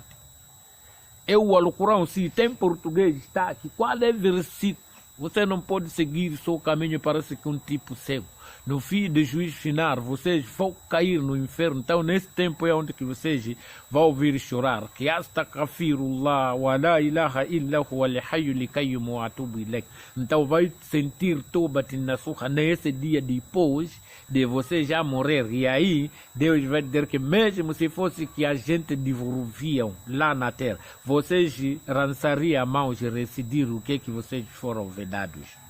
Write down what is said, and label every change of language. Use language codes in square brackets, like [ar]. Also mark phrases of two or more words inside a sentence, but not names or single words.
[pt] É o Alcorão, se tem português, está aqui. Qual é o versículo? Você não pode seguir só o caminho para ser um tipo cego. No fim do juízo final, vocês vão cair no inferno. Então, nesse tempo é onde que vocês vão ouvir chorar. [ar] Que أستغفر الله ولا إله إلا هو الحي القيوم وأتوب إليك. [pt] Então, vai sentir [ar] توبة نصوحا [pt] nesse dia depois de você já morrer. E aí, Deus vai dizer que mesmo se fosse que a gente devolviam lá na terra, vocês lançariam a mão e decidiram o que vocês foram vedados.